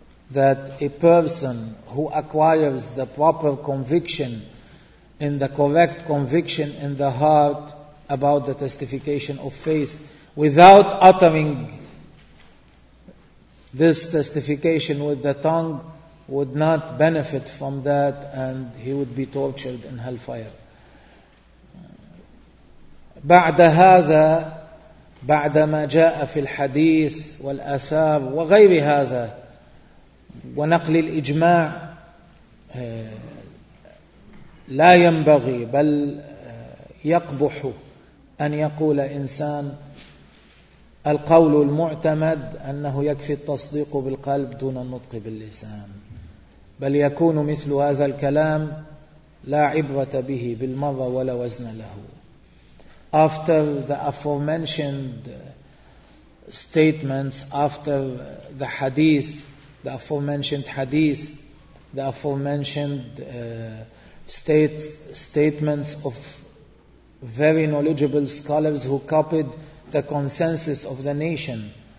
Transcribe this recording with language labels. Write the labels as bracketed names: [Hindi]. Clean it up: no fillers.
[English] that a person who acquires the proper conviction in the correct conviction in the heart about the testification of faith without uttering this testification with the tongue would not benefit from that and he would be tortured in hellfire. [Arabic] بعد هذا بعد ما جاء في الحديث والآثار وغير هذا ونقل الإجماع لا ينبغي بل يقبح أن يقول إنسان القول المعتمد أنه يكفي التصديق بالقلب دون النطق باللسان، بل يكون مثل هذا الكلام لا عبرة به بالمرة ولا وزن له. [English] After the aforementioned statements, after the hadith, the aforementioned hadith, the aforementioned statements of very knowledgeable scholars who copied the consensus of the nation,